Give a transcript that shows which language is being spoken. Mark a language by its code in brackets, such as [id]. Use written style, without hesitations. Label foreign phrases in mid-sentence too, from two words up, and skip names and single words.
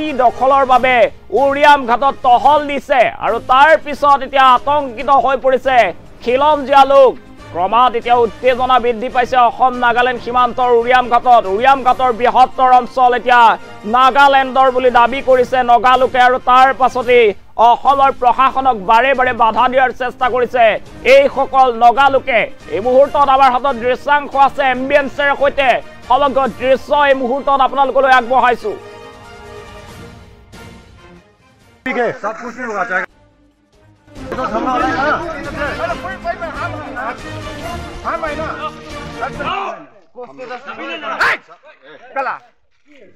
[as] দখলৰ বাবে উৰিয়াম ঘাটত টহল দিছে আৰু তাৰ পিছত এতিয়া আতংকিত হৈ পৰিছে খিলঞ্জীয়া লোক ক্ৰমাৎ এতিয়া উত্তেজনা বৃদ্ধি পাইছে অসম নাগালেণ্ড সীমান্তৰ উৰিয়াম ঘাটৰ বৃহত্তৰ অঞ্চল এতিয়া নাগালেণ্ডৰ বুলি দাবী কৰিছে নগা লোকে আৰু তাৰ পাছতে অসমৰ প্ৰশাসনক বাৰে বাৰে বাধা দিয়াৰ চেষ্টা কৰিছে এই সকল নগা লোকে এই মুহূৰ্তত আমাৰ হাতত দৃশ্যাংশ আছে এম্বিয়েন্সৰ সৈতে সমগ্ৰ দৃশ্য এই মুহূৰ্তত আপোনালোকলৈ আগবঢ়াইছো [hi] सब कुछ नहीं होगा चाहे तो हाँ भाई ना